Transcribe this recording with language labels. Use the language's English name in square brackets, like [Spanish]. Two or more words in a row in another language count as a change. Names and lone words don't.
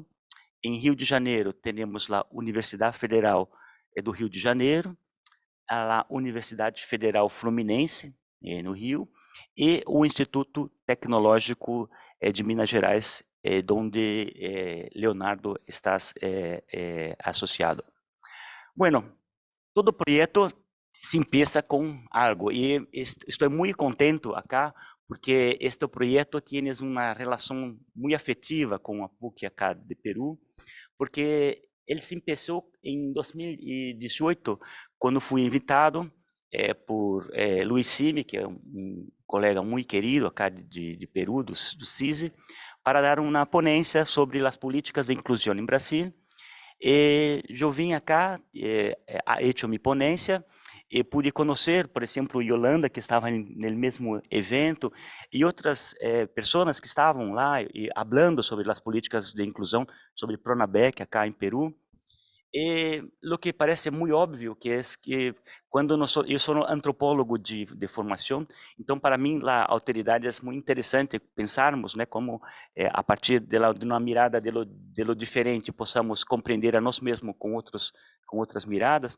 [Portuguese] Em Rio de Janeiro, temos a Universidade Federal do Rio de Janeiro, a Universidade Federal Fluminense, no Rio, e o Instituto Tecnológico de Minas Gerais, onde Leonardo está associado. Bueno, todo projeto se empieza com algo, e estou muito contento acá, porque este projeto tem uma relação muito afetiva com a PUC acá de Peru, porque ele se começou em 2018, quando fui invitado por Luiz Simi, que é um colega muito querido acá de Peru, do CISI, para dar uma ponência sobre as políticas de inclusão em Brasil. Eu vim acá, [Spanish] he hecho mi ponencia, [Portuguese] e pude conhecer, por exemplo, Yolanda, que estava no mesmo evento, e outras pessoas que estavam lá e falando sobre as políticas de inclusão, sobre Pronabec, acá em Peru. [Spanish] Lo que parece [Portuguese] muito óbvio que é que quando eu sou antropólogo de formação, então para mim a alteridade é muito interessante pensarmos, né, como a partir de uma mirada [Spanish] de lo diferente [Portuguese] possamos compreender a nós mesmos com outras miradas.